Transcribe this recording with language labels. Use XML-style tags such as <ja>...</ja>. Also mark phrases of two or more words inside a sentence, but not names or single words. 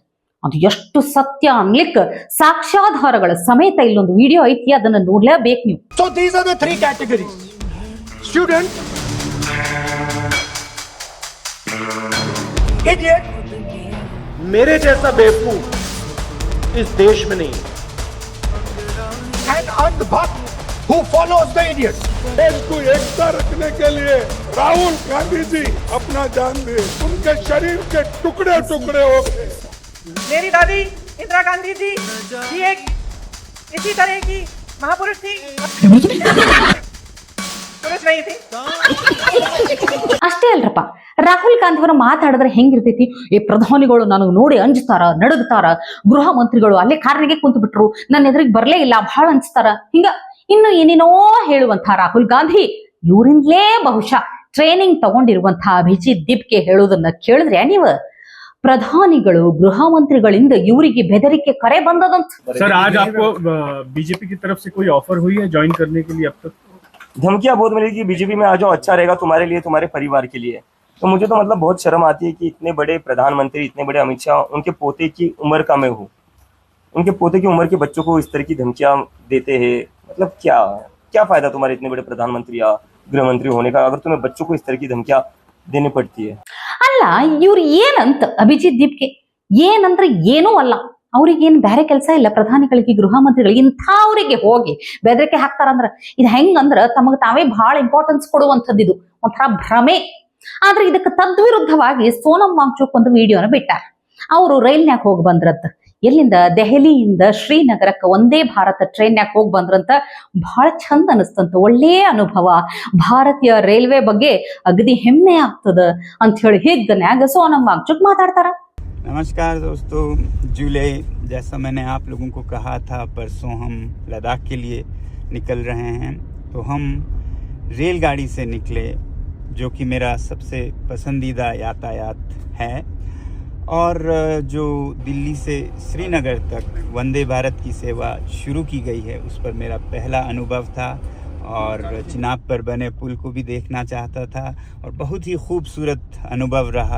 <kn>ಅದು ಎಷ್ಟು ಸತ್ಯ ಅನ್ಲಿಕ್ಕೆ ಸಾಕ್ಷ್ಯಾಧಾರಗಳ ಸಮೇತ ಇಲ್ಲೊಂದು ವಿಡಿಯೋ ಐತಿ, ಅದನ್ನ ನೋಡ್ಲೇಬೇಕು ನೀವು.</kn> <en>So these are the 3 categories. Student, idiot,</en> <hi>मेरे जैसा बेवकूफ इस देश में नहीं,</hi> <en>and अंधभक्त who follows the idiot.</en> <hi>देश को एकता रखने के लिए राहुल गांधी जी अपना जान दे, उनके शरीर के टुकड़े टुकड़े हो गए। मेरी दादी इंदिरा गांधी जी भी एक इसी तरह की महापुरुष थी, पुरुष नहीं थी।</hi> <kn>ಅಷ್ಟೇ ಅಲ್ರಪ್ಪ, ರಾಹುಲ್ ಗಾಂಧಿ ಅವರು ಮಾತಾಡಿದ್ರೆ ಹೆಂಗಿರ್ತೈತಿ? ಈ ಪ್ರಧಾನಿಗಳು ನನಗೆ ನೋಡಿ ಅಂಜ್ತಾರ, ನಡುಗ್ತಾರ, ಗೃಹ ಮಂತ್ರಿಗಳು ಅಲ್ಲೇ ಕಾರ್ನಿಗೆ ಕುಂತು ಬಿಟ್ರು, ನನ್ನ ಎದುರಿಗೆ ಬರ್ಲೇ ಇಲ್ಲ, ಬಹಳ ಅಂಜ್ತಾರ, ಹಿಂಗ ಇನ್ನು ಏನೇನೋ ಹೇಳುವಂತಹ ರಾಹುಲ್ ಗಾಂಧಿ ಇವರಿಂದಲೇ ಬಹುಶಃ ಟ್ರೈನಿಂಗ್ ತಗೊಂಡಿರುವಂತಹ ಅಭಿಜಿತ್ ದೀಪ್ಗೆ ಹೇಳೋದನ್ನ ಕೇಳಿದ್ರೆ ನೀವು, ಪ್ರಧಾನಿಗಳು ಗೃಹ ಮಂತ್ರಿಗಳಿಂದ ಇವರಿಗೆ ಬೆದರಿಕೆ ಕರೆ ಬಂದದಂತ.</kn> <hi>सर आज आपको बीजेपी की तरफ से कोई ऑफर हुई है ज्वाइन करने के लिए? अब तक धमकियां बहुत मिली कि बीजेपी में आ जाओ, अच्छा रहेगा तुम्हारे लिए, तुम्हारे परिवार के लिए। तो मुझे तो मतलब बहुत शर्म आती है कि इतने बड़े प्रधानमंत्री, इतने बड़े अमित शाह, उनके पोते की उम्र का मैं हूँ, उनके पोते की उम्र के बच्चों को इस तरह की धमकियां देते हैं। मतलब क्या क्या फायदा तुम्हारे इतने बड़े प्रधानमंत्री या गृह मंत्री होने का, अगर तुम्हें बच्चों को इस तरह की धमकियां देनी पड़ती है।</hi> <kn>ಅಲ್ಲ, ಇವ್ರು ಏನಂತ ಅಭಿಜಿತ್ ದೀಪ್ಗೆ ಏನಂದ್ರೆ ಏನೂ ಅಲ್ಲ, ಅವ್ರಿಗೇನ್ ಬೇರೆ ಕೆಲಸ ಇಲ್ಲ, ಪ್ರಧಾನಿಗಳಿಗೆ ಗೃಹ ಮಂತ್ರಿಗಳಿಗೆ ಇಂಥವ್ರಿಗೆ ಹೋಗಿ ಬೆದರಿಕೆ ಹಾಕ್ತಾರಂದ್ರ ಇದು ಹೆಂಗಂದ್ರ ತಮಗ್ ತಾವೇ ಬಹಳ ಇಂಪಾರ್ಟೆನ್ಸ್ ಕೊಡುವಂಥದ್ದು, ಇದು ಒಂಥರ ಭ್ರಮೆ. ಆದ್ರೆ ಇದಕ್ಕೆ ತದ್ವಿರುದ್ಧವಾಗಿ ಸೋನಂ ವಾಂಗ್ಚುಕ್ ಒಂದು ವಿಡಿಯೋನ ಬಿಟ್ಟಾರ. ಅವರು ರೈಲ್ನ್ಯಾಗ ಹೋಗಿ ಬಂದ್ರಂತ, ಎಲ್ಲಿಂದ ದೆಹಲಿಯಿಂದ ಶ್ರೀನಗರಕ್ಕೆ ಒಂದೇ ಭಾರತ ಟ್ರೈನ್ಯಾಗ ಹೋಗಿ ಬಂದ್ರಂತ. ಬಹಳ ಚಂದ ಅನಿಸ್ತಂತ, ಒಳ್ಳೆಯ ಅನುಭವ, ಭಾರತೀಯ ರೈಲ್ವೆ ಬಗ್ಗೆ ಅಗದಿ ಹೆಮ್ಮೆ ಆಗ್ತದ ಅಂತ ಹೇಳಿ ಹಿಗ್ಗನ್ಯಾಗ ಸೋನಂ ವಾಂಗ್ಚುಕ್ ಮಾತಾಡ್ತಾರ.</kn> <hi>नमस्कार दोस्तों, जुलाई जैसा मैंने आप लोगों को कहा था, परसों हम लद्दाख के लिए निकल रहे हैं। तो हम रेलगाड़ी से निकले, जो कि मेरा सबसे पसंदीदा यातायात है, और जो दिल्ली से श्रीनगर तक वंदे भारत की सेवा शुरू की गई है, उस पर मेरा पहला अनुभव था और चिनाब पर बने पुल को भी देखना चाहता था और बहुत ही खूबसूरत अनुभव रहा।</hi>